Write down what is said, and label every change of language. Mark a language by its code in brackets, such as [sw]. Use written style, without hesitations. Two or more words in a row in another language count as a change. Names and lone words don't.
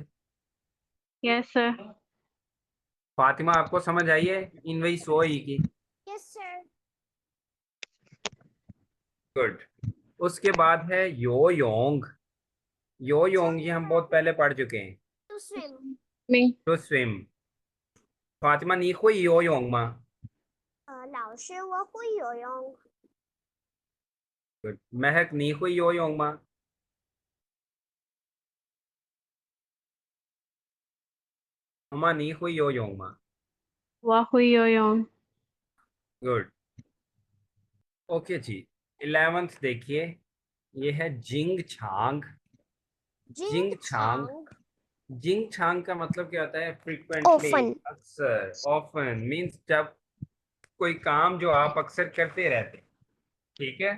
[en] Yes, sir. [hi] फातिमा आपको समझ आई है इनवई सोई की? [en] Yes, sir. [hi] गुड। उसके बाद है [zh] 游泳，游泳 [hi] ये हम बहुत पहले पढ़ चुके हैं। [en] To swim. Me. to swim. [zh] फातिमा 你会游泳吗? 老师，我会游泳。 गुड। महक 你会游泳吗? हुमा 你会游泳吗? 我会游泳。 गुड। [hi] ओके जी, 11th देखिए ये है [zh] 经常. 经常. 经常 [hi] का मतलब क्या होता है? [en] फ्रीक्वेंटली, often [hi] अक्सर, [en] often means [hi] जब कोई काम जो आप अक्सर करते रहते, ठीक है।